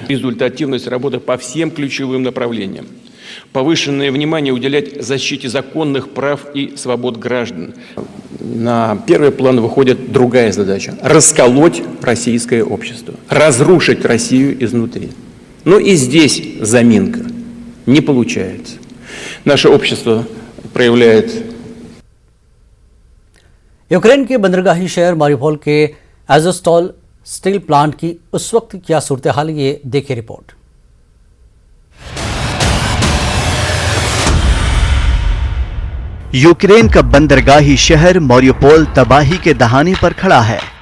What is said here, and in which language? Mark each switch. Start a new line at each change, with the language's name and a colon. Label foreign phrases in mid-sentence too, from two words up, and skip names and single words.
Russian: Результативность работы по всем ключевым направлениям. Повышенное внимание уделять защите законных прав и свобод граждан. На первый план выходит другая задача – расколоть российское общество, разрушить Россию изнутри. Но и здесь заминка. Не получается. Наше общество проявляет...
Urdu: یوکرین کے بندرگاہی شہر ماریوپول کے ایزوسٹال سٹیل پلانٹ کی اس وقت کیا صورتحال، یہ دیکھیں رپورٹ۔ یوکرین کا بندرگاہی شہر ماریوپول تباہی کے دہانے پر کھڑا ہے۔